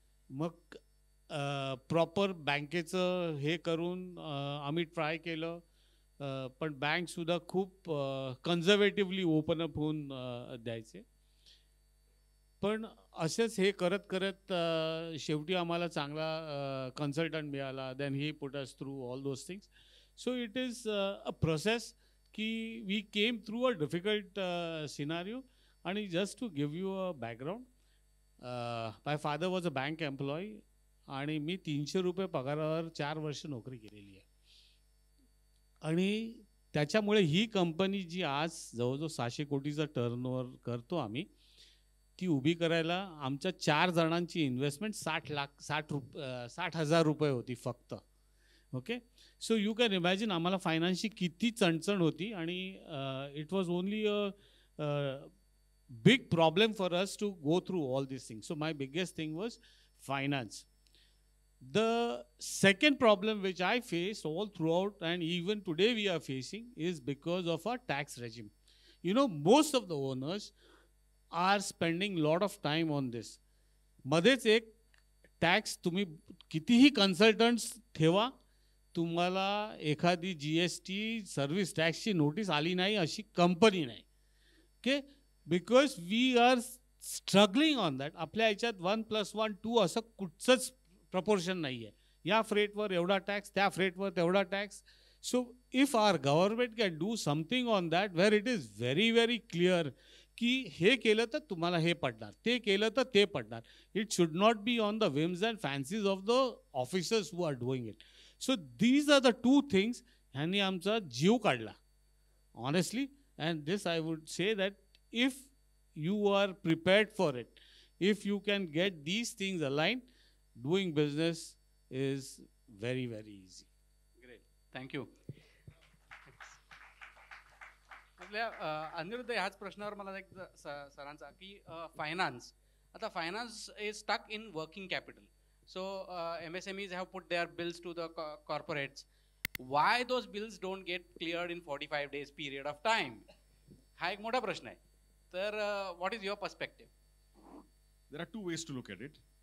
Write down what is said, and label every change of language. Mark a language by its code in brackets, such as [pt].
[mr] मग प्रॉपर बँकेचं हे करून आम्ही ट्राय केलं, पण बँकसुद्धा खूप कन्झर्वेटिव्हली ओपन अप होऊन द्यायचे. पण असेच हे करत करत शेवटी आम्हाला चांगला कन्सल्टंट मिळाला. [en] Then he put us through all those things. So it is a process की we came through a difficult scenario. आणि just to give you a background, my father was a bank employee [mr] आणि मी 300 रुपये पगारावर 4 वर्ष नोकरी केलेली आहे. आणि त्याच्यामुळे ही कंपनी जी आज जवळजवळ 600 कोटीचा टर्नओव्हर करतो आम्ही, ती उभी करायला आमच्या 4 जणांची इन्व्हेस्टमेंट 60,000 रुपये होती फक्त. [en] okay, so you can imagine [mr] आम्हाला फायनान्सची किती चणचण होती. [en] आणि it was only a big problem for us to go through all these things. So my biggest thing was finance. The second problem which I faced all throughout and even today we are facing is because of our tax regime. You know, most of the owners are spending lot of time on this. [mr] मध्येच एक tax तुम्ही कितीही consultants ठेवा, तुम्हाला एखादी GST service टॅक्सची notice आली नाही अशी कंपनी नाही. [en] Okay, because we are struggling on that. [mr] आपल्या ह्याच्यात 1+1 2 असं कुठचंच प्रपोर्शन नाही आहे. या फ्रेटवर एवढा टॅक्स, त्या फ्रेटवर तेवढा tax. [en] so if our government can do something on that where it is very very clear [mr] की हे केलं तर तुम्हाला हे पडणार, ते केलं तर ते पडणार. [en] It should not be on the whims and fancies of the officers who are doing it. So these are the 2 things [mr] ह्यांनी आमचा जीव काढला [en] Honestly. And this I would say that if you are prepared for it, if you can get these things aligned, doing business is very very easy. Great, thank you. [mr] आपल्या अनिरुद्ध ह्याच प्रश्नावर मला एक सरांचा की फायनान्स, आता [en] Finance is stuck in working capital. So MSMEs have put their bills to the corporates. Why those bills don't get cleared in 45 days period of time? [mr] हा एक मोठा प्रश्न आहे. [en] तर what is your perspective? There are 2 ways to look at it.